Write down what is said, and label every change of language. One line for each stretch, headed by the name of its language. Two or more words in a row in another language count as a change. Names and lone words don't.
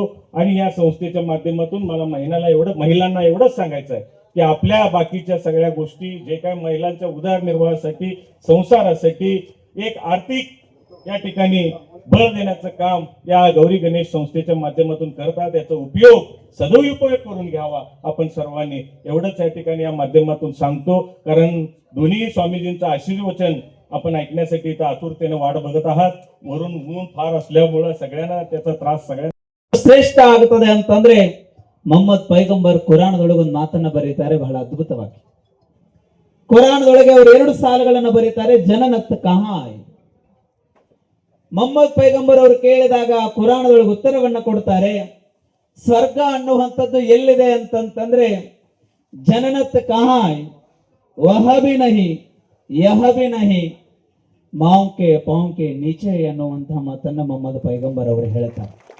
Marathi: आणि या संस्थेच्या माध्यमातून मला महिलांना एवढंच सांगायचं आहे की आपल्या बाकीच्या सगळ्या गोष्टी जे काय महिलांच्या उदरनिर्वाहासाठी, संसारासाठी एक आर्थिक या ठिकाणी बळ देण्याचं काम या गौरी गणेश संस्थेच्या माध्यमातून करतात. त्याचा उपयोग, सदुपयोग करून घ्यावा आपण सर्वांनी, एवढंच या ठिकाणी या माध्यमातून सांगतो. कारण दोन्ही स्वामीजींचं आशीर्वचन आपण ऐकण्यासाठी इथं आतुरतेने वाट बघत आहात. वरून ऊन फार असल्यामुळे सगळ्यांना त्याचा त्रास सगळ्यांना
Kannada: ಶ್ರೇಷ್ಠ ಆಗುತ್ತದೆ ಅಂತಂದ್ರೆ ಮೊಹಮ್ಮದ್ ಪೈಗಂಬರ್ ಕುರಾನದೊಳಗೆ ಒಂದು ಮಾತನ್ನ ಬರೀತಾರೆ, ಬಹಳ ಅದ್ಭುತವಾಗಿ. ಕುರಾನದೊಳಗೆ ಅವರು 2 ಸಾಲುಗಳನ್ನು ಬರೀತಾರೆ,
Hindi: जन्नत कहाँ है.
Kannada: ಮೊಹಮ್ಮದ್ ಪೈಗಂಬರ್ ಅವರು ಕೇಳಿದಾಗ ಕುರಾನದೊಳಗೆ ಉತ್ತರವನ್ನ ಕೊಡ್ತಾರೆ, ಸ್ವರ್ಗ ಅನ್ನುವಂಥದ್ದು ಎಲ್ಲಿದೆ ಅಂತಂತಂದ್ರೆ
Hindi: जन्नत कहाँ है वहाँ भी नहीं यहाँ भी नहीं माँ के पाँव के नीचे
Kannada: ಅನ್ನುವಂತಹ ಮಾತನ್ನ ಮೊಹಮ್ಮದ್ ಪೈಗಂಬರ್ ಅವರು ಹೇಳ್ತಾರೆ.